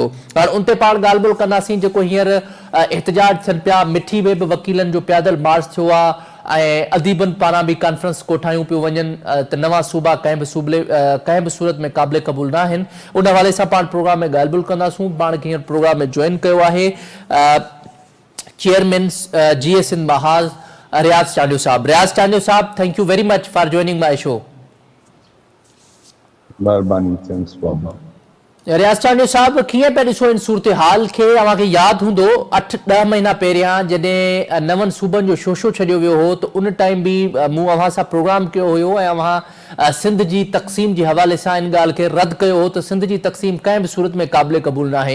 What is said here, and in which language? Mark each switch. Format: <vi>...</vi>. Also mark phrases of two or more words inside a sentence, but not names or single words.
<sd>हाणे उन ते पाण ॻाल्हि ॿोल कंदासीं। जेको हींअर एहतजाज थियनि पिया, मिठी में बि वकीलनि जो पैदल मार्च थियो आहे, ऐं अदीबनि पारां बि कॉन्फ्रेंस कोठायूं पियूं वञनि त नवां सूबा कंहिं बि सूरत में क़ाबिल क़बूल न आहिनि। उन हवाले सां पाण प्रोग्राम में ॻाल्हि ॿोल कंदासूं। पाण खे हींअर प्रोग्राम में जॉइन कयो आहे चेयरमैन GA सिंध महाज़ रियाज़ चांडियो साहब। रियाज़ चांडियो साहब,</sd> <en>Thank you very much for joining my show.</en> <sd>महिरबानी, थैंक्स बाबा। रियाज़ चांडियो साहब, कीअं पिया ॾिसो इन सूरत हाल खे? अव्हांखे यादि हूंदो 8-10 महीना पहिरियां जॾहिं नवनि सूबनि जो शोशो छॾियो वियो हो, त उन टाइम बि मूं अव्हां सां प्रोग्राम कयो हुयो, ऐं अव्हां सिंध जी तक़सीम जे हवाले सां इन ॻाल्हि खे रद्द कयो हो त सिंध जी तक़सीम कंहिं बि सूरत में क़ाबिल क़बूल न आहे।</sd>